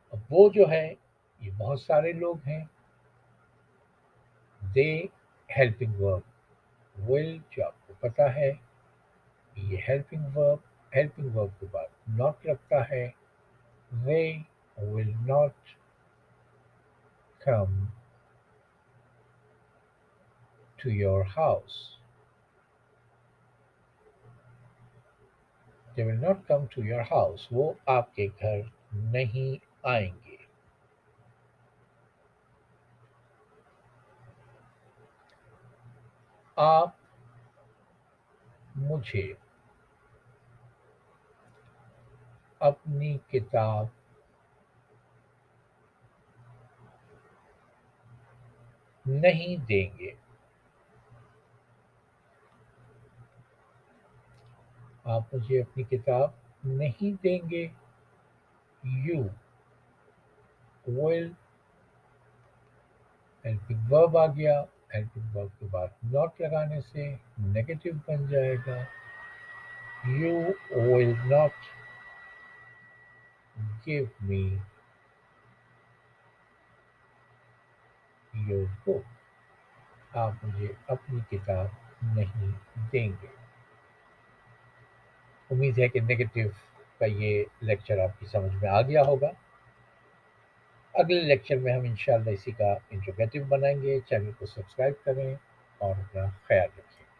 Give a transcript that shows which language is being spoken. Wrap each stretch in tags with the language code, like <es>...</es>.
<ur>وہ جو ہے یہ بہت سارے لوگ ہیں. دے ہیلپنگ ورب ول جو آپ کو پتا ہے یہ ہیلپنگ ورب کے بعد ناٹ لگتا ہے.</ur> <en>they will not come to your house. They will not come to your house.</en> <ur>وہ آپ کے گھر نہیں آئیں گے. آپ مجھے اپنی کتاب نہیں دیں گے. آپ مجھے اپنی کتاب نہیں دیں گے.</ur> <en>You will</en> <ur>ہیلپنگ ورب آ گیا. ہیلپنگ ورب کے بعد ناٹ لگانے سے نیگیٹو بن جائے گا.</ur> <en>You will not give me your book.</en> <ur>آپ مجھے اپنی کتاب نہیں دیں گے. امید ہے کہ نیگیٹو کا یہ لیکچر آپ کی سمجھ میں آ گیا ہوگا. اگلے لیکچر میں ہم انشاءاللہ اسی کا انٹروگیٹو بنائیں گے. چینل کو سبسکرائب کریں اور اپنا خیال رکھیں.</ur>